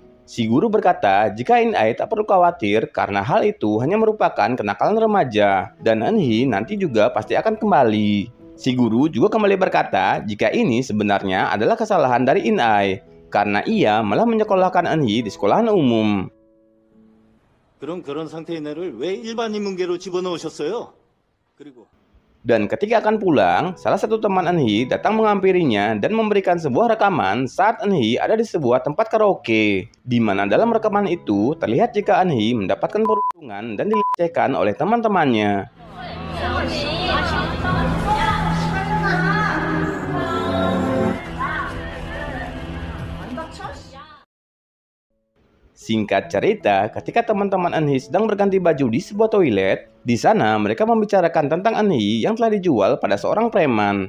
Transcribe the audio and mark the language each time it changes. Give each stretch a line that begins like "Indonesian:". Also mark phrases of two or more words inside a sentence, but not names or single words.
Indonesian: Si guru berkata jika In-ai tak perlu khawatir karena hal itu hanya merupakan kenakalan remaja, dan Eunhee nanti juga pasti akan kembali. Si guru juga kembali berkata jika ini sebenarnya adalah kesalahan dari In-ai, karena ia malah menyekolahkan Eunhee di sekolahan umum.
Korean: 그럼 그런 상태인 애를 왜 일반 인문계로 집어넣으셨어요? 그리고
Indonesian: Dan ketika akan pulang, salah satu teman Eunhee datang menghampirinya dan memberikan sebuah rekaman saat Eunhee ada di sebuah tempat karaoke, di mana dalam rekaman itu terlihat jika Eunhee mendapatkan perundungan dan dilecehkan oleh teman-temannya. Singkat cerita, ketika teman-teman Eunhee sedang berganti baju di sebuah toilet, di sana mereka membicarakan tentang Eunhee yang telah dijual pada seorang preman.